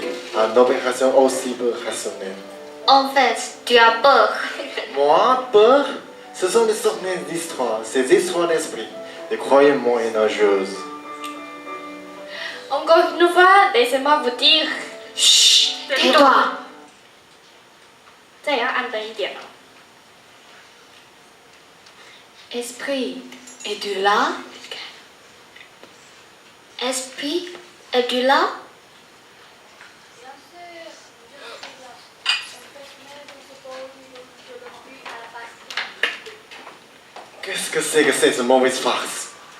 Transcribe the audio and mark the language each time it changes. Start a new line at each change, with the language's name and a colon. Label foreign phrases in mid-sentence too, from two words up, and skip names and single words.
French: Une opération aussi peu rationnelle. En fait, tu as peur. Moi, peur, ce sont des sortes d'histoires, ces histoires d'esprit, des croyances moyenâgeuses. Encore une fois, laissez-moi vous dire. Chut, Tais-toi.
Chinese: 这也要安分一点哦。
French: Esprit, es-tu là? Esprit, es-tu là? Qu'est-ce que c'est que cette mauvaise farce?